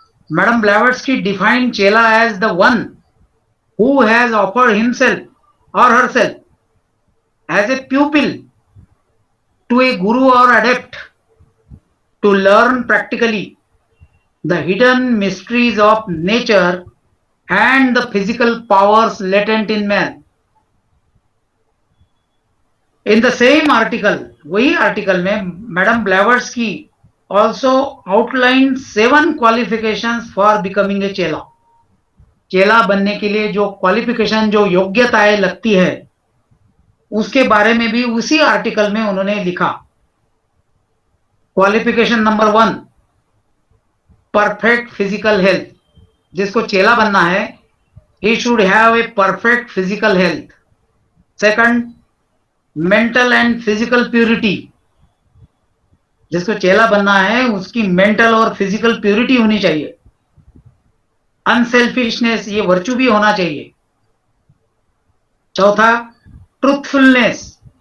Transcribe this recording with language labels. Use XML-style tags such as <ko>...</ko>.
<en>Madam Blavatsky defined Chela as the one who has offered himself or herself as a pupil to a guru or adept to learn practically the hidden mysteries of nature and the physical powers latent in man. In the same article,</en> <hi>वही article में</hi> <en>Madam Blavatsky also outlined 7 qualifications for becoming a chela.</en> <hi>चेला बनने के लिए जो qualification, जो योग्यताएं लगती है, उसके बारे में भी उसी आर्टिकल में उन्होंने लिखा।</hi> <en>Qualification number 1, perfect physical health.</en> <hi>जिसको चेला बनना है,</hi> <en>he should have a perfect physical health. Second, mental and physical purity.</en> <hi>जिसको चेला बनना है उसकी मेंटल और फिजिकल प्यूरिटी होनी चाहिए। अनसेल्फिशनेस, ये वर्चू भी होना चाहिए। चौथा, ट्रूथफुलनेस।</hi>